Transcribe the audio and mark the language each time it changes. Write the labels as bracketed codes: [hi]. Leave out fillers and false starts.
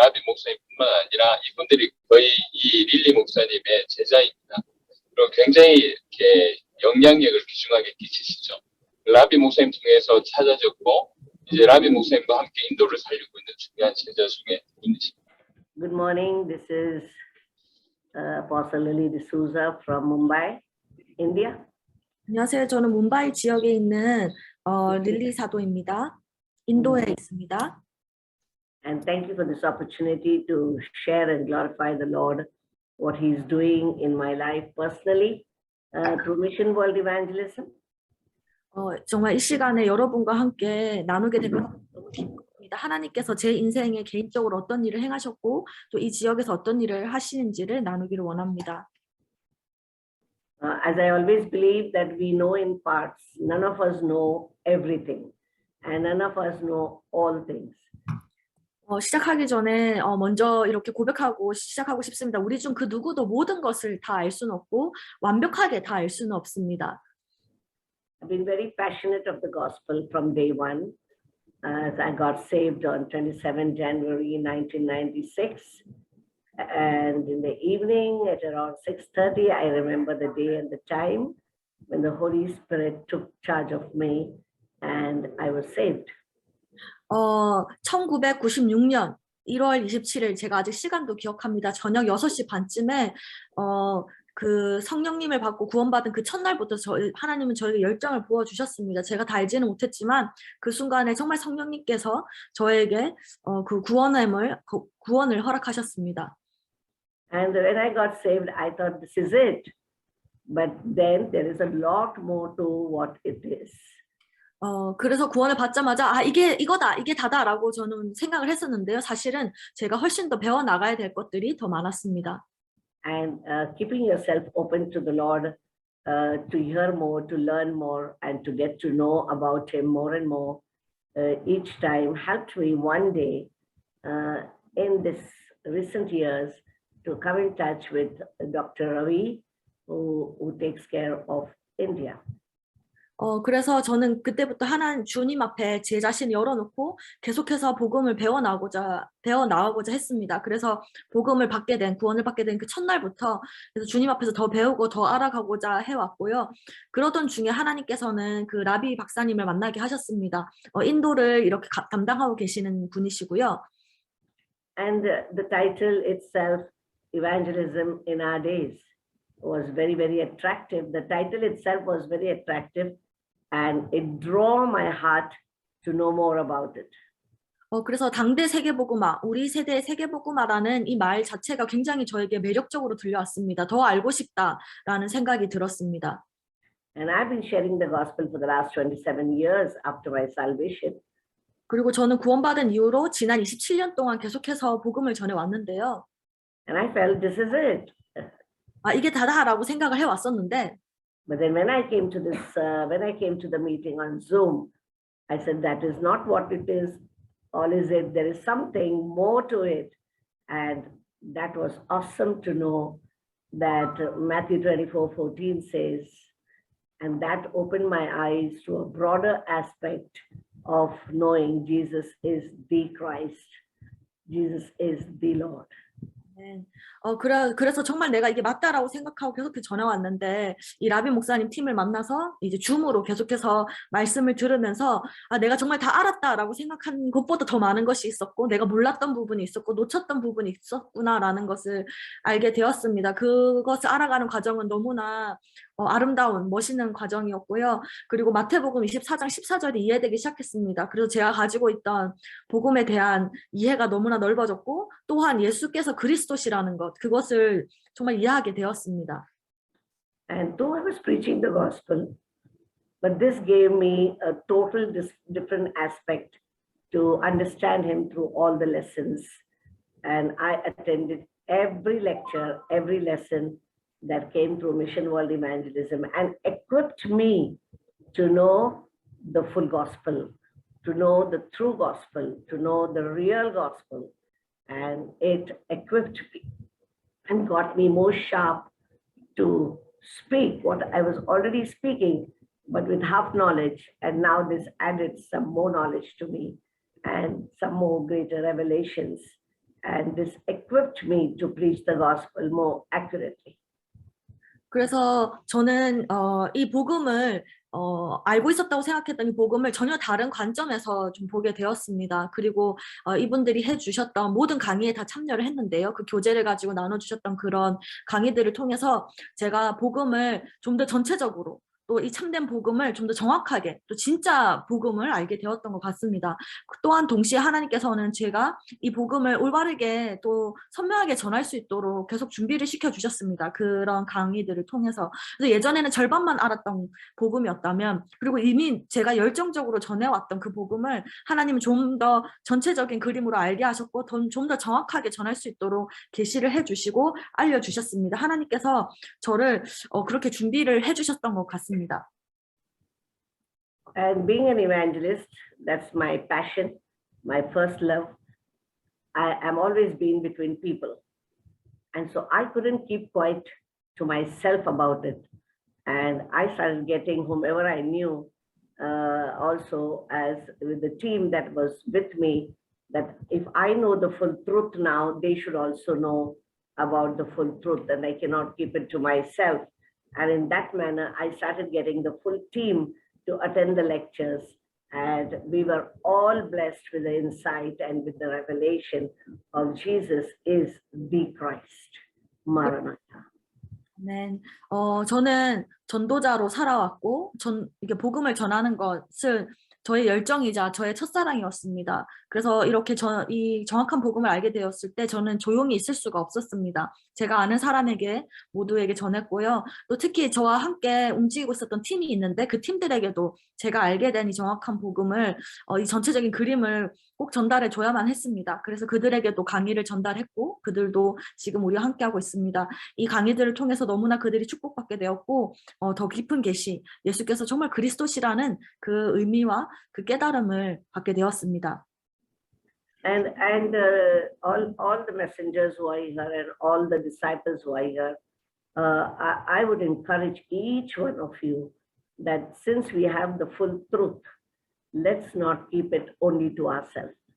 [ko] 라비 목사님뿐만 아니라 이분들이 거의 이 릴리 목사님의 제자입니다. 그리고 굉장히 이렇게 영향력을 귀중하게 끼치시죠. 라비 목사님 통해서 찾아졌고 이제 라비 목사님과 함께 인도를 살리고 있는 중요한 제자 중에 분이십니다. [en] Good morning. This is Apostle Lily D'Souza from Mumbai, India. [ko] 안녕하세요. 저는 뭄바이 지역에 있는 릴리 사도입니다. 인도에 있습니다. [en] And thank you for this opportunity to share and glorify the Lord, what He's doing in my life personally through Mission World Evangelism. [ko] 정말 이 시간에 여러분과 함께 나누게 되면 너무 기쁘고요. 원합니다. 하나님께서 제 인생에 개인적으로 어떤 일을 행하셨고 또 이 지역에서 어떤 일을 하시는지를 나누기를 원합니다. [en] As I always believe that we know in parts, none of us know everything, and none of us know all things. [ko] 시작하기 전에 먼저 이렇게 고백하고 시작하고 싶습니다. 우리 중 그 누구도 모든 것을 다 알 수는 없고 완벽하게 다 알 수는 없습니다. [en] I've been very passionate of the gospel from day one, as I got saved on 27 January 1996. And in the evening at around 6:30, I remember the day and the time when the Holy Spirit took charge of me and I was saved. [ko] 1996년 1월 27일 제가 아직 시간도 기억합니다. 저녁 6시 반쯤에 그 성령님을 받고 구원받은 그 첫날부터 하나님은 저에게 열정을 부어주셨습니다. 제가 다 알지는 못했지만 그 순간에 정말 성령님께서 저에게 그 구원을 허락하셨습니다. [en] And when I got saved, I thought this is it. But then there is a lot more to what it is. [ko] 그래서 구원을 받자마자 이거다, 이게 다다라고 저는 생각을 했었는데요. 사실은 제가 훨씬 더 배워나가야 될 것들이 더 많았습니다. [en] And keeping yourself open to the Lord, to hear more, to learn more, and to get to know about Him more and more each time helped me one day in this recent years to come in touch with Dr. Ravi, who takes care of India. [ko] 그래서 저는 그때부터 주님 앞에 제 자신을 열어놓고 계속해서 복음을 배워나가고자 했습니다. 그래서 구원을 받게 된 그 첫날부터 그래서 주님 앞에서 더 배우고 더 알아가고자 해왔고요. 그러던 중에 하나님께서는 그 라비 박사님을 만나게 하셨습니다. 인도를 이렇게 담당하고 계시는 분이시고요. [en] And the title itself, Evangelism in Our Days, was very, very attractive. The title itself was very attractive. And it drew my heart to know more about it. [ko] 그래서 당대 세계복음화, 우리 세대의 세계복음화라는 이 말 자체가 굉장히 저에게 매력적으로 들려왔습니다. 더 알고 싶다라는 생각이 들었습니다. [en] And I've been sharing the gospel for the last 27 years after my salvation. [ko] 그리고 저는 구원받은 이후로 지난 27년 동안 계속해서 복음을 전해왔는데요. [en] And I felt this is it. [ko] 이게 다다라고 생각을 해왔었는데 [en] But then when I came to the meeting on Zoom, I said, that is not what it is. All is it. There is something more to it. And that was awesome to know that Matthew 24:14 says, and that opened my eyes to a broader aspect of knowing Jesus is the Christ. Jesus is the Lord. [ko] 그래서 정말 내가 이게 맞다라고 생각하고 계속 전해왔는데 이 라비 목사님 팀을 만나서 이제 줌으로 계속해서 말씀을 들으면서 내가 정말 다 알았다라고 생각한 것보다 더 많은 것이 있었고 내가 몰랐던 부분이 있었고 놓쳤던 부분이 있었구나라는 것을 알게 되었습니다. 그것을 알아가는 과정은 너무나 아름다운 멋있는 과정이었고요. 그리고 마태복음 24장 14절이 이해되기 시작했습니다. 그래서 제가 가지고 있던 복음에 대한 이해가 너무나 넓어졌고 또한 예수께서 그리스도시라는 것 그것을 정말 이해하게 되었습니다. [en] And though I was preaching the gospel, but this gave me a total different aspect to understand him through all the lessons. And I attended every lecture, every lesson that came through Mission World Evangelism and equipped me to know the full gospel, to know the true gospel, to know the real gospel. And it equipped me and got me more sharp to speak what I was already speaking, but with half knowledge. And now this added some more knowledge to me and some more greater revelations. And this equipped me to preach the gospel more accurately. [ko] 그래서 저는 이 복음을 알고 있었다고 생각했던 이 복음을 전혀 다른 관점에서 좀 보게 되었습니다. 그리고 이분들이 해주셨던 모든 강의에 다 참여를 했는데요. 그 교재를 가지고 나눠주셨던 그런 강의들을 통해서 제가 복음을 좀 더 전체적으로 또 이 참된 복음을 좀 더 정확하게 또 진짜 복음을 알게 되었던 것 같습니다. 또한 동시에 하나님께서는 제가 이 복음을 올바르게 또 선명하게 전할 수 있도록 계속 준비를 시켜주셨습니다. 그런 강의들을 통해서. 그래서 예전에는 절반만 알았던 복음이었다면 그리고 이미 제가 열정적으로 전해왔던 그 복음을 하나님은 좀 더 전체적인 그림으로 알게 하셨고 좀 더 정확하게 전할 수 있도록 계시를 해주시고 알려주셨습니다. 하나님께서 저를 그렇게 준비를 해주셨던 것 같습니다. [en] And being an evangelist, that's my passion, my first love. I am always been between people. And so I couldn't keep quiet to myself about it. And I started getting whomever I knew, also as with the team that was with me, that if I know the full truth now, they should also know about the full truth, and I cannot keep it to myself. And in that manner, I started getting the full team to attend the lectures. And we were all blessed with the insight and with the revelation of Jesus is the Christ. Maranatha. [ko] 네, 저는 전도자로 살아왔고, 이게 복음을 전하는 것을 저의 열정이자 저의 첫사랑이었습니다. 그래서 이렇게 이 정확한 복음을 알게 되었을 때 저는 조용히 있을 수가 없었습니다. 제가 아는 사람에게 모두에게 전했고요. 또 특히 저와 함께 움직이고 있었던 팀이 있는데 그 팀들에게도 제가 알게 된 이 정확한 복음을, 이 전체적인 그림을 꼭 전달해 줘야만 했습니다. 그래서 그들에게도 강의를 전달했고 그들도 지금 우리와 함께하고 있습니다. 이 강의들을 통해서 너무나 그들이 축복받게 되었고 더 깊은 계시, 예수께서 정말 그리스도시라는 그 의미와 그 깨달음을 받게 되었습니다. [en] And all the messengers who are here and all the disciples who are here, I would encourage each one of you that since we have the full truth, let's not keep it only to ourselves.